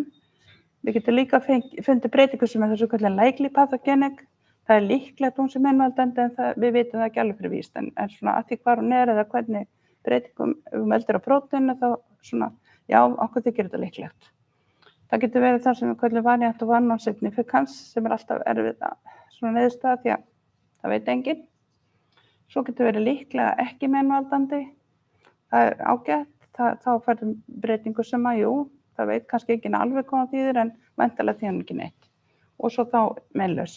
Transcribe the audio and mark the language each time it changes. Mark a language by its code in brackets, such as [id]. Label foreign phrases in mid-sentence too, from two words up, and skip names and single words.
[is] Við getum líka fundið breytingu sem er þessu kallað [en] likely pathogenic. [is] Það er líklegt hún sem meinvaldandi en við vitum það ekki alveg fyrir víst. En svona að því hvar hún er eða hvernig breytingum veldur á próteinu þá svona, já, okkur þykir þetta líklegt. Það getur verið það sem við kallum [en] variant of unknown significance [is] sem er alltaf erfið svona niðurstaða því að það veit enginn. Svo getur verið líklega ekki meinvaldandi. Það er ágætt. Þá færðum breytingu sem að, jú, það veit kannski ekki alveg hvað það þýðir en væntanlega þýðir ekki neitt. Og svo þá meinlausa.